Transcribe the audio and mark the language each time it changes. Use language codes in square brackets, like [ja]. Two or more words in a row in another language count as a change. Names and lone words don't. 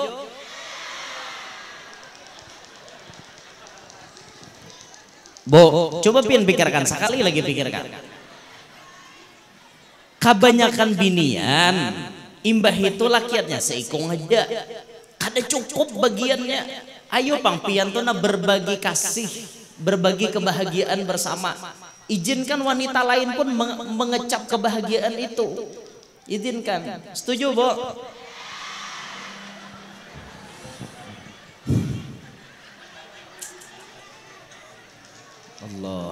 [bjn] Coba pian pikirkan, sekali lagi pikirkan. Kebanyakan binian imbah itu lakiannya seikong aja, kada cukup bagiannya. Ayo pang pian tuh na berbagi kasih berbagi kebahagiaan bersama. [id] Izinkan wanita lain pun mengecap kebahagiaan itu. Izinkan. Setuju, Bu? Allah.